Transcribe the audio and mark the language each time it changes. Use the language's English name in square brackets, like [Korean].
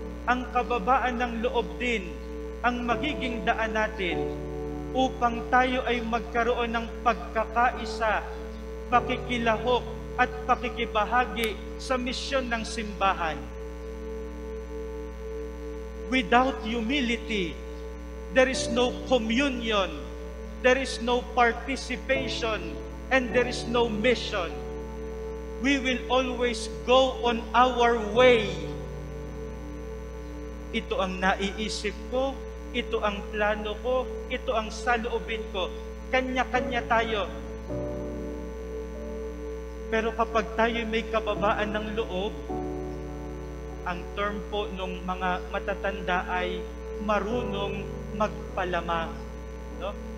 [Filipino] Ang kababaan ng loob din ang magiging daan natin upang tayo ay magkaroon ng pagkakaisa, pakikilahok at pakikibahagi sa misyon ng simbahan. [English] Without humility, there is no communion, there is no participation, and there is no mission. We will always go on our way. [Filipino] Ito ang naiisip ko, ito ang plano ko, ito ang saloobin ko. Kanya-kanya tayo. Pero kapag tayo may kababaan ng loob, ang term po ng mga matatanda ay marunong magpalamang. No?